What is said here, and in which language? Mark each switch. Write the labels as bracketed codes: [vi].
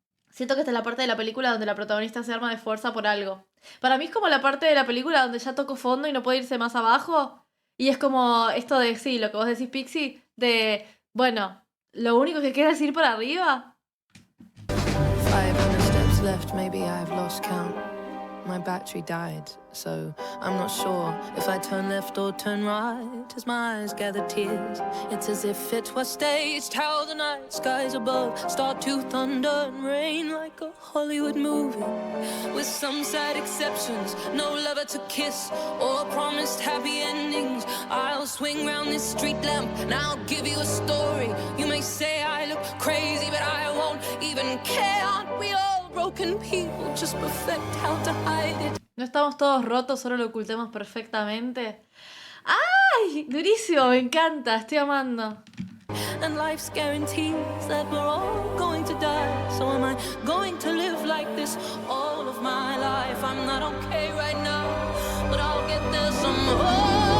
[es] Siento que esta es la parte de la película donde la protagonista se arma de fuerza por algo. Para mí es como la parte de la película donde ya tocó fondo y no puede irse más abajo. Y es como esto de, sí, lo que vos decís, Pixie, de, bueno, lo único que queda es ir para arriba. [en] 500 steps left, maybe I've lost count. My battery died, so I'm not sure if I turn left or turn right. As my eyes gather tears, it's as if it was staged. How the night skies above start to thunder and rain like a Hollywood movie, with some sad exceptions. No lover to kiss or promised happy endings. I'll swing round this street lamp and I'll give you a story. You may say I look crazy, but I won't even care. Aren't we all broken people, just perfect how to hide it? [es] No estamos todos rotos, solo lo ocultemos perfectamente. ¡Ay! Durísimo, me encanta, estoy amando. [en] And life's guarantees that we're all going to die. So am I going to live like this all of my life? I'm not okay right now, but I'll get there somehow.